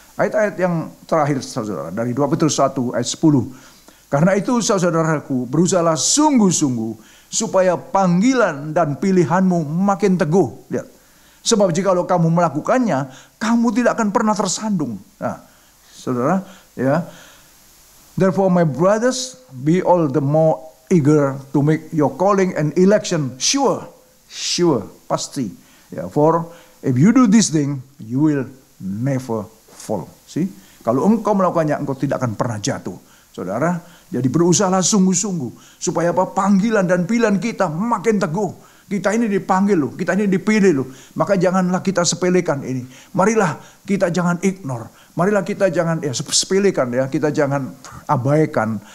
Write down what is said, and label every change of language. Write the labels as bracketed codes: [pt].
[id] Ayat-ayat yang terakhir, saudara, dari 2 Petrus 1 ayat 10. Karena itu, saudaraku, berusahalah sungguh-sungguh supaya panggilan dan pilihanmu makin teguh. Lihat. Sebab jikalau kamu melakukannya, kamu tidak akan pernah tersandung. Nah, saudara, ya. [en] Therefore, my brothers, be all the more eager to make your calling and election sure, pasti. Yeah, for if you do this thing, you will never fall. See? [id] Kalau engkau melakukannya, engkau tidak akan pernah jatuh. Saudara, jadi berusahalah sungguh-sungguh supaya apa? Panggilan dan pilihan kita makin teguh. Kita ini dipanggil loh, kita ini dipilih loh. Maka janganlah kita sepelekan ini. Marilah kita jangan ignore. Marilah kita jangan sepelekan ya, kita jangan abaikan.